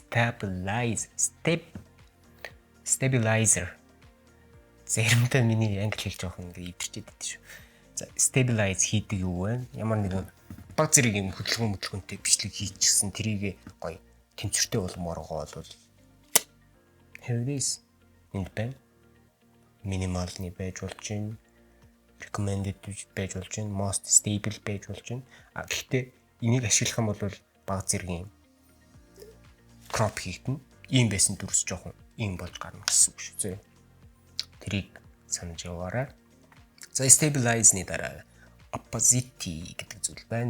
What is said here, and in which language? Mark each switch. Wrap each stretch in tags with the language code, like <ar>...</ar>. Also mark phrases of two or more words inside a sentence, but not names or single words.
<mn>Stabilizer. Заримдаа миний англи хэлж явах ингээ идэрчээд байд шүү. За stabilize хийдэг юу вэ? Ямар нэгэн баг зэрэг юм хөдөлгөөнтэй бичлэг хийчихсэн тэрийг гоё тэнцвэртэй болгомоор байгаа бол</mn> <en>here it is.</en> <mn>Энд байна. Минималны байж болж байна. Recommended байж болж байна.</mn> <en>Most stable</en> <mn>байж болж байна. Гэхдээ энийг ашиглах юм бол баг зэргийн crop хийгдэн. Ийм байсан дүрс жоохон ийм болж гарна гэсэн үг шүү зэ. Тэрийг санаж яваарай. За stabilize-ны дараа opacity гэдэг зүйл байна.</mn>